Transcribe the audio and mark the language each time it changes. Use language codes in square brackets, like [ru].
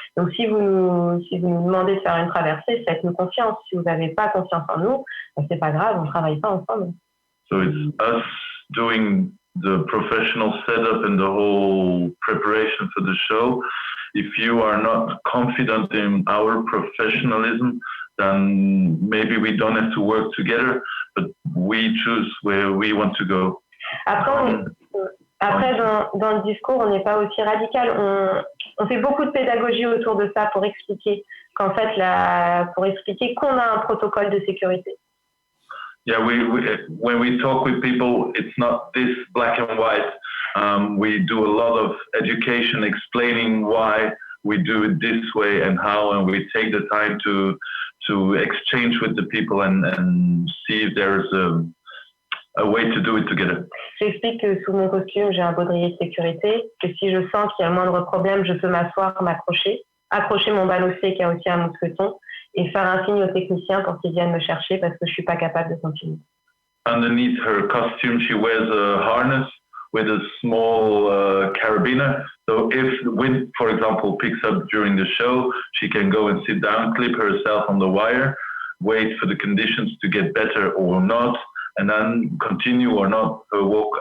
[fr] Donc si vous nous demandez de faire une traversée, faites-nous confiance. Si vous n'avez pas confiance en nous, c'est pas grave, on ne travaille pas ensemble. [en] So it's us doing the professional setup and the whole preparation for the show. If you are not confident in our professionalism, then maybe we don't have to work together, but we choose where we want to go. [fr] Après dans le discours, on n'est pas aussi radical. On fait beaucoup de pédagogie autour de ça pour expliquer qu'on a un protocole de sécurité. [en] Yeah, when we talk with people, it's not this black and white. We do a lot of education explaining why we do it this way and how, and we take the time to exchange with the people and see if there's a way to do it together. [fr] J'explique que sous mon costume, j'ai un baudrier de sécurité, que si je sens qu'il y a le moindre problème, je peux m'asseoir, accrocher mon balancier qui a aussi un mousqueton et faire un signe aux techniciens pour qu'ils viennent me chercher parce que je suis pas capable de continuer. [en] Underneath her costume, she wears a harness with a small carabiner. So if the wind, for example, picks up during the show, she can go and sit down, clip herself on the wire, wait for the conditions to get better or not, and then continue or not her walk.